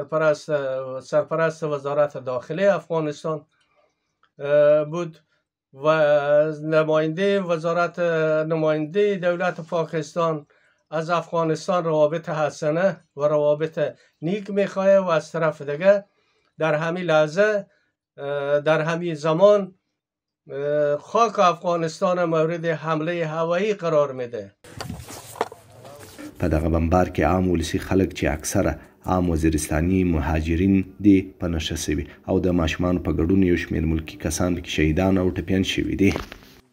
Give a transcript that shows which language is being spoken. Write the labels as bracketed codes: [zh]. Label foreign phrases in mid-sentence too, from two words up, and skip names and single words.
[fa] سرپرست وزارت داخلی افغانستان بود و نماینده دولت پاکستان از افغانستان روابط حسنه و روابط نیک میخواه و از طرف دیگه در همین لحظه در همین زمان خاک افغانستان مورد حمله هوایی قرار میده. [ps] په دغه بمبار کې عام ولسي خلک چې اکثره عام وزیرستاني مهاجرین دي په نښه شوي او د ماشومانو په ګډون یو شمېر ملکي کسان پکې شهیدان او ټپیان شوي دي.